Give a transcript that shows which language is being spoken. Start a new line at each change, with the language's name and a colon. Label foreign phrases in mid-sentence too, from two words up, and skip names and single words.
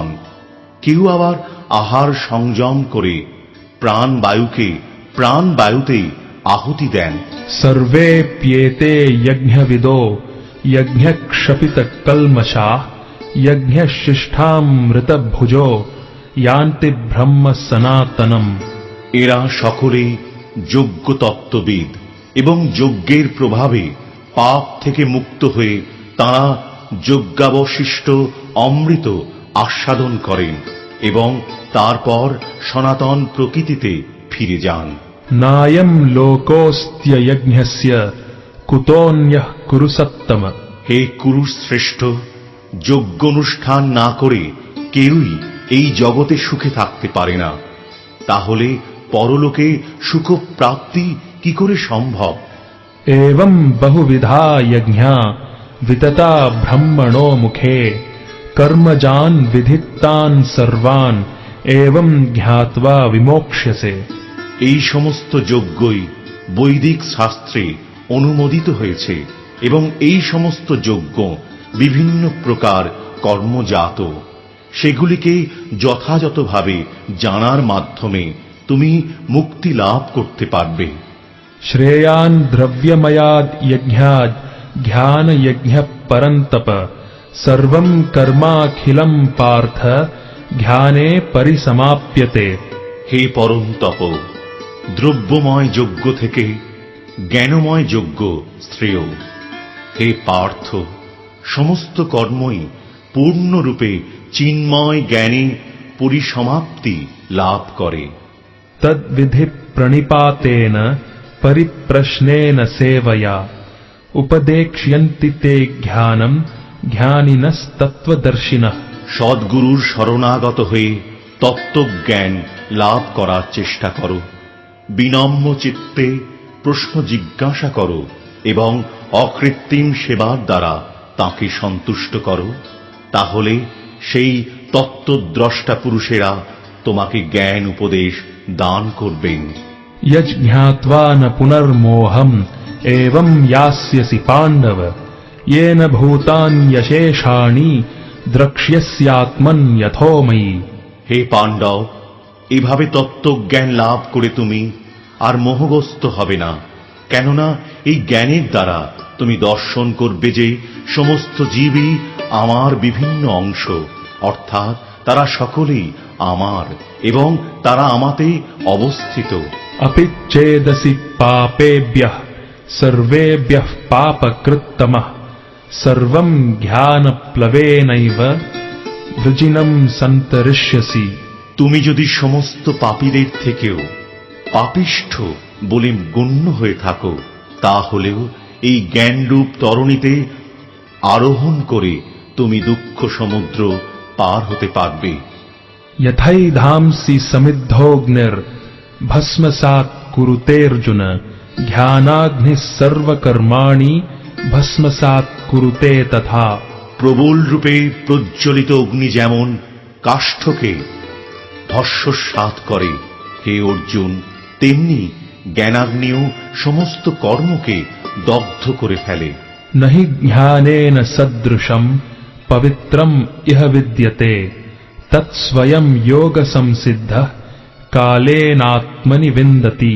Bangla: কেউ আবার আহার সংযম করে প্রাণবায়ুকে প্রাণবায়ুতেই আহুতি দেন।
Sanskrit: सर्वेप्येते यज्ञविदो यज्ञक्षपितकल्मषाः यज्ञशिष्ठामृतभुजो यान्ति ब्रह्म सनातनम्।
Bangla: এরা সকলেই যজ্ঞ তত্ত্ববিদ এবং যজ্ঞের প্রভাবে পাপ থেকে মুক্ত হয়ে তাঁরা যজ্ঞাবশিষ্ট অমৃত আস্বাদন করেন এবং তারপর সনাতন প্রকৃতিতে ফিরে যান।
Sanskrit: नायं लोकोऽस्त्ययज्ञस्य कुतोऽन्यः कुरु सत्तम।
Bangla: হে কুরুশ শ্রেষ্ঠ, যজ্ঞ অনুষ্ঠান না করে কেউই এই জগতে সুখে থাকতে পারে না, তাহলে পরলোকে সুখ প্রাপ্তি কি করে সম্ভব?
Sanskrit: एवं बहुविधा यज्ञा वितता ब्रह्मणो मुखे कर्मजान विधितान सर्वान एवं ज्ञात्वा विमोक्ष्यसे।
Bangla: এই সমস্ত যজ্ঞই বৈদিক শাস্ত্রে অনুমোদিত হয়েছে এবং এই সমস্ত যজ্ঞ বিভিন্ন প্রকার কর্মজাত। সেগুলিকে যথাযথভাবে জানার মাধ্যমে তুমি মুক্তি লাভ করতে পারবে।
Sanskrit: श्रेयान् द्रव्यमयाद् यज्ञाद् ज्ञान यज्ञ परन्तप सर्वं कर्माखिलं पार्थ ज्ञाने परिसमाप्यते।
Bangla: হে পরম তপ, দ্রব্যময় যজ্ঞ থেকে জ্ঞানময় যজ্ঞ শ্রেয়। হে পার্থ, সমস্ত কর্মই পূর্ণরূপে চিন্ময় জ্ঞানে পরিসমাপ্তি লাভ করে।
Sanskrit: तद्विधि प्रणिपातेन परिप्रश्नेन सेवया उपदेक्ष्यन्ति ते ज्ञानं ज्ञानिनस्तत्त्वदर्शिनः।
Bangla: সদ্গুরুর শরণাগত হয়ে তত্ত্বজ্ঞান লাভ করার চেষ্টা করো, বিনম্র চিত্তে প্রশ্ন জিজ্ঞাসা করো এবং অকৃত্রিম সেবার দ্বারা তাঁকে সন্তুষ্ট করো। তাহলে সেই তত্ত্বদ্রষ্টা পুরুষেরা তোমাকে জ্ঞান উপদেশ দান করবেন।
Sanskrit: यज्ञात्वा न पुनर्मोहम् एवं यास्यसि पाण्डव येन भूतान्यशेषाणि द्रक्ष्यस्यात्मन् यथोमयि।
Bangla: হে পাণ্ডব, এভাবে তত্ত্বজ্ঞান লাভ করে তুমি আর মোহগ্রস্ত হবে না, কেননা এই জ্ঞানের দ্বারা তুমি দর্শন করবে যে সমস্ত জীবই আমার বিভিন্ন অংশ, অর্থাৎ তারা সকলেই আমার এবং তারা আমাতে অবস্থিত।
Sanskrit: अपि चेदसि पापेभ्यः सर्वेभ्यः पापकृत्तमः सर्वं ज्ञानप्लवेनैव वृजिनं सन्तरिष्यसि।
Bangla: তুমি যদি সমস্ত পাপীদের থেকেও পাপিষ্ঠ বলে গণ্য হয়ে থাকো, তাহলেও এই জ্ঞানরূপ তরণীতে আরোহণ করে তুমি দুঃখ সমুদ্র পার হতে পারবে।
Sanskrit: यथैधांसि समिद्धोऽग्निर्भस्मसात् कुरुतेऽर्जुन ज्ञानाग्निः सर्वकर्माणि भस्मसात् कुरुते तथा।
Bangla: প্রবল রূপে প্রজ্বলিত অগ্নি যেমন কাষ্ঠকে ভস্মসাৎ করে, হে অর্জুন, তেমনি জ্ঞানাগ্নিও সমস্ত কর্মকে দগ্ধ করে ফেলে।
Sanskrit: न हि ज्ञानेन सदृशं पवित्रम् इह विद्यते तत्स्वयं योगसंसिद्धः कालेनात्मनि विन्दति।